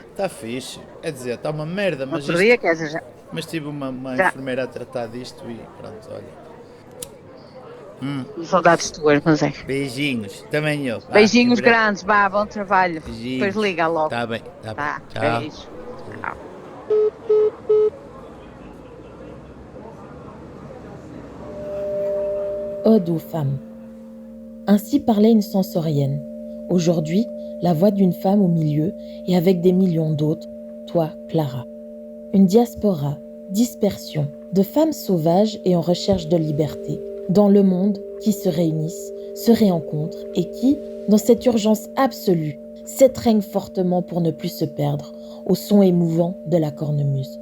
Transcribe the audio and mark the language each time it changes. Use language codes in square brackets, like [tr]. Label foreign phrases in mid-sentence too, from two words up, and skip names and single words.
[pt] Está fixe, é dizer, está uma merda, No outro dia, quer dizer, já. mas tive uma já. enfermeira a tratar disto e pronto, olha. Saudades tuas, mas é. Beijinhos, também eu, em Beijinhos breve. grandes, vá, bom trabalho. Depois Beijinhos, liga logo. está bem, está bem. Tá, Tchau. beijo. Tchau. [fr] Ode aux femmes. Ainsi parlait une sensorienne. Aujourd'hui, la voix d'une femme au milieu et avec des millions d'autres, toi, Clara. Une diaspora, dispersion, de femmes sauvages et en recherche de liberté, dans le monde qui se réunissent, se rencontrent et qui, dans cette urgence absolue, s'étreignent fortement pour ne plus se perdre au son émouvant de la cornemuse.